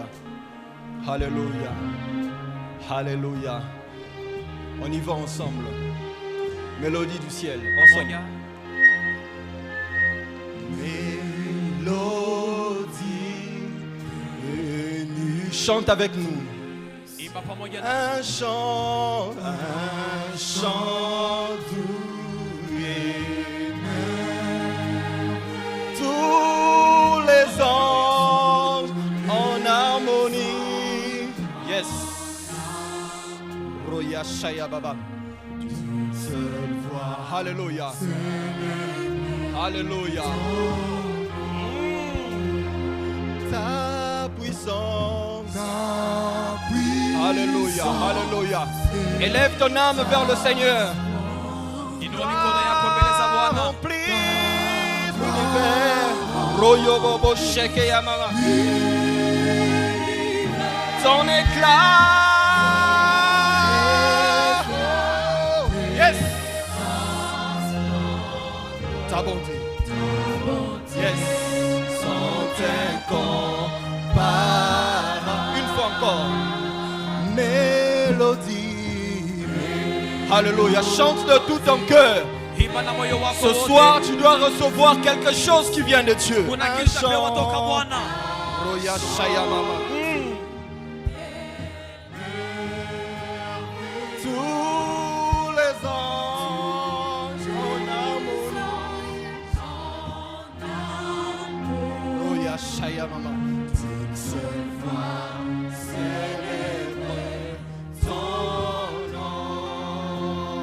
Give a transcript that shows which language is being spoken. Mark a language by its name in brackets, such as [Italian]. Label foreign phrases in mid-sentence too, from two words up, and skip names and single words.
[French] Alléluia. Alléluia. On y va ensemble. Mélodie du ciel. Ensemble. [Swahili] Pamoja. [French] Mélodie venue. Chante avec nous. [Swahili] Imba pamoja na [French] Un chant doux et tous les anges en harmonie. Yes. Roya Shaya Baba. Seule voix. Alléluia. Alléluia. Ta puissance. Alléluia, Alléluia. Élève ton âme vers le Seigneur. [Swahili] inua mikono yako mbele za Bwana. [French] Remplis l'univers. Royo bobo sheke ya mama. Ton éclat. Yes. Ta bonté. Yes. Sont incomparables. Une fois encore. Mélodie. Alléluia. Chante de tout ton cœur. [Swahili] Imba na moyo wako [French] Ce [Swahili] wote. [French] soir, tu dois recevoir quelque chose qui vient de Dieu. [Swahili] Kuna [French] Un [Swahili] kitu cha [French] chant. [Swahili] kutoka Bwana. Roya Shaya Mama. [French] Tous les anges en harmonie. Roya Shaya Mama. D'une seule voix, célébrer ton nom.